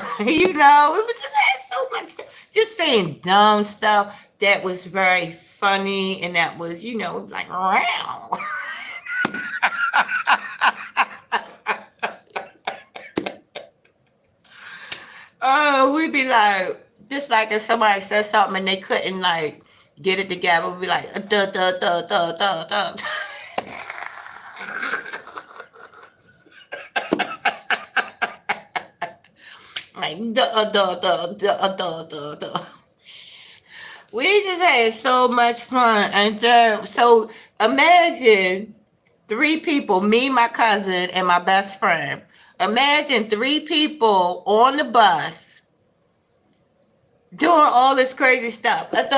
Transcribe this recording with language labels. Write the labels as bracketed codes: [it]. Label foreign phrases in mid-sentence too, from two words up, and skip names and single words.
[en] We would just have so much fun. Just saying dumb stuff that was very funny and that was, like, wow. Oh, we'd be like, just like if somebody said something and they couldn't like get it together, we'd be like, duh, duh, duh, duh, duh, duh. Like, duh, duh, duh, duh, duh, duh, duh. We just had so much fun. And so imagine three people, me, my cousin, and my best friend. Imagine three people on the bus doing all this crazy stuff.